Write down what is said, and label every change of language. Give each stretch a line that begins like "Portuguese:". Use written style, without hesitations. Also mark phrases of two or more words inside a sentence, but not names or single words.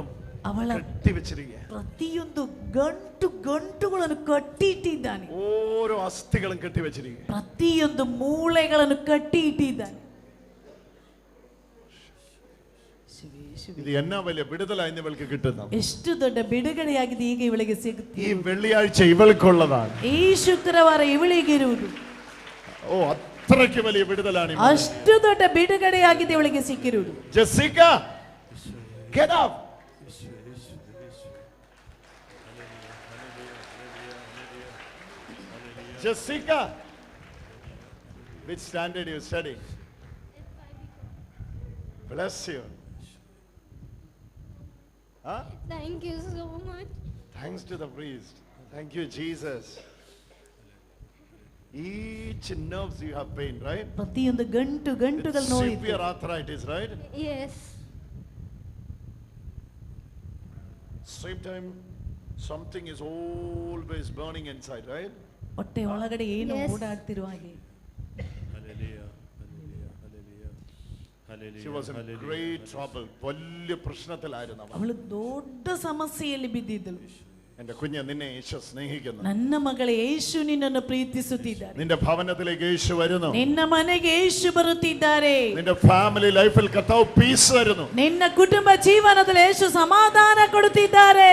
Kannada: ಅವಳ
Malayalam: കെട്ടിവെച്ചിരിക്കുക.
Kannada: ಪ್ರತಿಯೊಂದು ಗಂಟುಗಳನ್ನು ಕಟ್ಟಿಟ್ಟಿದ್ದಾನೆ.
Malayalam: ഓരോ അസ്ഥികളും കെട്ടിവെച്ചിരിക്കുക.
Kannada: ಪ್ರತಿಯೊಂದು ಮೂಳೆಗಳನ್ನು ಕಟ್ಟಿ ಇಟ್ಟಿದ್ದಾನೆ.
Malayalam: ഇത് എന്നാ വലിയ വിടുതലായി ഇവൾക്ക് കിട്ടുന്നത്.
Kannada: ಎಷ್ಟು ದೊಡ್ಡ ಬಿಡುಗಡೆಯಾಗಿದೆ ಈಗ ಇವಳಿಗೆ ಸಿಗುತ್ತೆ.
Malayalam: ഈ വെള്ളിയാഴ്ച ഇവൾക്കുള്ളതാണ്.
Kannada: ಈ ಶುಕ್ರವಾರ ಇವಳಿಗೆ ಇರುವುದು.
Malayalam: ഓ, അത്രയ്ക്ക് വലിയ വിടുതലാണ്.
Kannada: ಅಷ್ಟು ದೊಡ್ಡ ಬಿಡುಗಡೆಯಾಗಿದೆ ಇವಳಿಗೆ ಸಿಕ್ಕಿರುವುದು.
Malayalam: ജെസിക്ക,
English: get up. Jessica, which standard you study? Bless you. Huh? Thank you so much. Thanks to the priest. Thank you, Jesus. Each nerves you have pain, right?
Kannada: ಪ್ರತಿಯೊಂದು ಗಂಟುಗಳು ನೋಡಿದ್ದು.
English: Severe arthritis, right? Yes. Same time, something is always burning inside, right?
Kannada: ಹೊಟ್ಟೆ ಒಳಗಡೆ ಏನು
English: Yes.
Kannada: ಓಡಾಡ್ತಿರುವ ಹಾಗೆ.
English: She was in great trouble.
Malayalam: വലിയ പ്രശ്നത്തിലായിരുന്നു അവൾ.
Kannada: ಅವಳು ದೊಡ್ಡ ಸಮಸ್ಯೆಯಲ್ಲಿ ಬಿದ್ದಿದ್ದಳು.
Malayalam: എൻ്റെ കുഞ്ഞ് നിന്നെ യേശു സ്നേഹിക്കുന്നു.
Kannada: ನನ್ನ ಮಗಳೇ, ಯೇಸು ನಿನ್ನನ್ನು ಪ್ರೀತಿಸುತ್ತಿದ್ದಾರೆ.
Malayalam: നിന്റെ ഭവനത്തിലേക്ക് യേശു വരുന്നു.
Kannada: ನಿನ್ನ ಮನೆಗೆ ಯೇಸು ಬರುತ್ತಿದ್ದಾರೆ.
Malayalam: നിന്റെ
English: family life-il
Malayalam: കർത്താവ് പീസ് തരുന്നു.
Kannada: ನಿನ್ನ ಕುಟುಂಬ ಜೀವನದಲ್ಲಿ ಯೇಸು ಸಮಾಧಾನ ಕೊಡುತ್ತಿದ್ದಾರೆ.